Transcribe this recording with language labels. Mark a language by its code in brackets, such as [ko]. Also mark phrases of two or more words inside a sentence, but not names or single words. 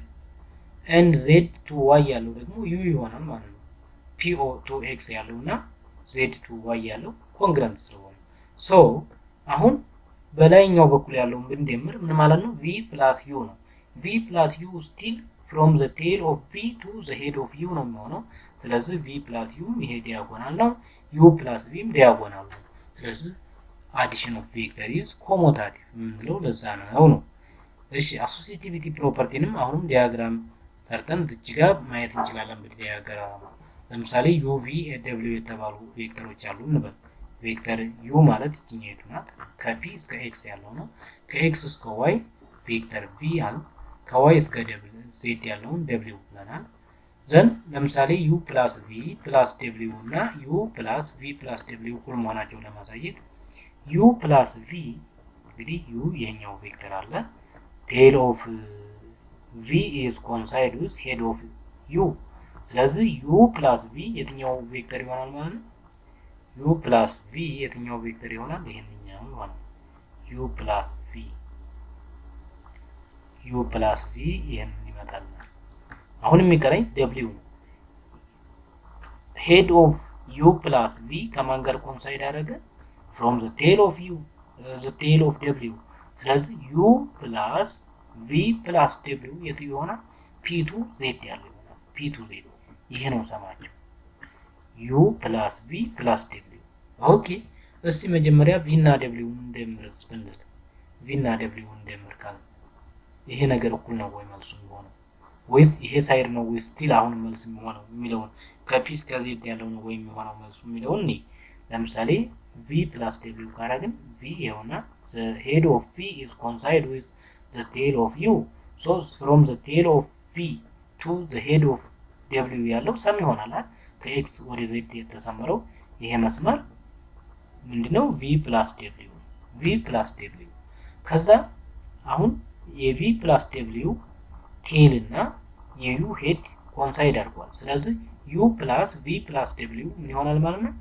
[en] and z to y [am] ያለው ደግሞ ዩ ይሆናል ማለት ነው። [en] p o to x [am] ያለውና [en] z to y [am] ያለው ኮንግረንት ስለሆነ ሶ አሁን በላይኛው በኩል ያለውን ብንደምር ምን ማለት ነው? [en] v plus u [am] ነው። [en] v plus u still from the tail of v to the head of u [am] ነው የሚሆነው። ስለዚህ [en] v plus u [am] ይሄ ዲያጎናል ነው፣ [en] u plus v [am] ዲያጎናል ነው። ስለዚህ [en] addition of vector is commutative [am] የምንለው ለዛ ነው። እሺ [en] associativity property [am] አሁንም ዲያግራም ሰርተን እዚህ ጋር ማየት እንችላለን። በዲያግራም ለምሳሌ u v w የተባሉ ቬክተሮች አሉ እንበል። ቬክተር u ማለት እቺኛይቱ ናት፣ ከp እስከ x ያለው ነው። ከx እስከ y ቬክተር v አለ፣ ከy እስከ z ያለውን w ብለናል። ዘን ለምሳሌ [en] u plus v plus w [am] እና [en] u plus v plus w [am] እኩል መሆናቸውን ለማሳየት [en] u plus v [am] እንግዲህ u ይሄኛው ቬክተር አለ፣ [en] tail of v is coincide with head of u። [am] ስለዚህ [en] u plus v [am] የትኛው ቬክተር ይሆናል ማለት ነው? [en] u plus v [am] የትኛው ቬክተር ይሆናል? ይሄንኛው ማለት ነው። [en] u plus v [am] ይሄንን ይመጣል። አሁን የሚቀረኝ w ነው። [en] head of u plus v [am] ከማን ጋር ኮንሳይድ አደረገ? [en] from the tail of u the tail of w። ስለዚህ u plus v plus w [am] የት ይሆናል? [en] p to z [am] ያለው ይሆናል። [en] p to z [am] ይሄ ነው ሰማችሁ። [en] u plus v plus w። [am] ኦኬ እስቲ መጀመሪያ v እና w እንደምርስ ብንል v እና w እንደምር ካለ ይሄ ነገር እኩል ነው ወይ መልሱ የሚሆነው? ወይስ ይሄ ሳይድ ነው ወይስ ስቲል አሁን መልስ የሚሆነው የሚለውን ከp እስከ z ያለው ነው ወይ የሚሆነው መልሱ የሚለውን እኔ ለምሳሌ [en] v plus w [am] ካረግን v ይሆና [en] the head of v is coincide with the tail of u so from the tail of v to the head of w [am] ያለው ሰም ይሆናል። ከx ወደ z የተሰመረው ይሄ መስመር ምንድነው? [en] v plus w [am] ከዛ አሁን የ [en] v plus w [am] ቴል እና የu ሄድ ኮንሳይድ አድርጓል። ስለዚህ [en] u plus v plus w [am] ምን ይሆናል ማለት ነው?